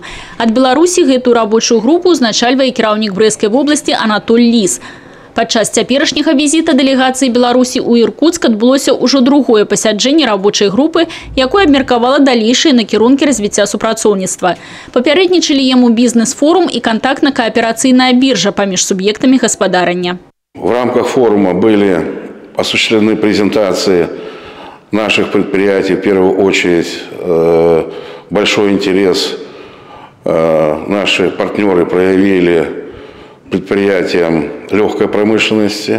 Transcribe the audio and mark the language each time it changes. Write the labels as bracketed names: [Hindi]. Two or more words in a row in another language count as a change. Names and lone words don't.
[Belarusian] Ад Беларусі гэтую рабочую групу узначальвае кіраўнік Брэсцкай вобласці Анатоль Ліс. Падчас цяперашняга візіта дэлегацыі Беларусі ў Іркутск адбылося ўжо другое пасяджэнне рабочай групы, якое абмеркавала далейшыя накірункі развіцця супрацоўніцтва. Папярэднічалі яму бізнес-форум і кантактна-кааперацыйная биржа паміж [Russian] субъектами господарения. В рамках форума были осуществлены презентации наших предприятий. В первую очередь большой интерес наши партнеры проявили предприятиям легкой промышленности.